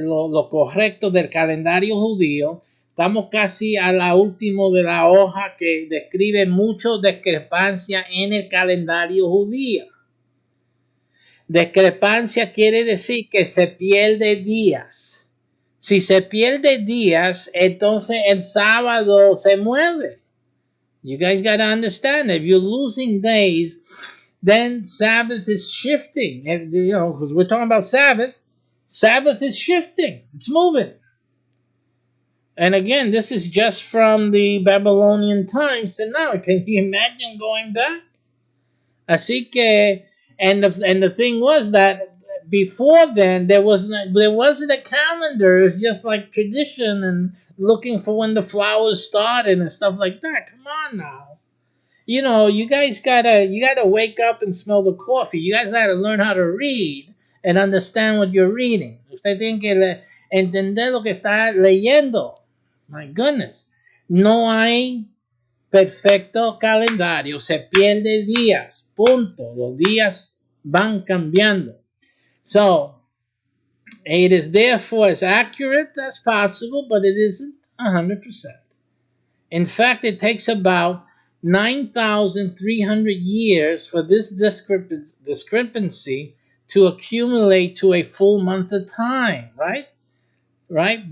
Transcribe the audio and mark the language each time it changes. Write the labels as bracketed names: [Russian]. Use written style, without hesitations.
[Spanish] Lo correcto del calendario judío. Estamos casi a la última de la hoja que describe mucho discrepancia en el calendario judío. Discrepancia quiere decir que se pierde días. Si se pierde días, entonces el sábado se mueve. [English] You guys got to understand, if you're losing days, then Sabbath is shifting. And, because we're talking about Sabbath, Sabbath is shifting. It's moving. And again, this is just from the Babylonian times to now. Can you imagine going back? [Spanish] Así que, [English] and the thing was that before then there wasn't a calendar. It was just like tradition and looking for when the flowers started and stuff like that. Come on now, you guys gotta wake up and smell the coffee. You guys gotta learn how to read and understand what you're reading. [Spanish] Usted tiene que entender lo que está leyendo. [English] My goodness, [Spanish] no hay perfecto calendario, se pierde días, punto. Los días van cambiando. [English] So, it is therefore as accurate as possible, but it isn't 100%. In fact, it takes about 9,300 years for this discrepancy to accumulate to a full month of time, right? Right?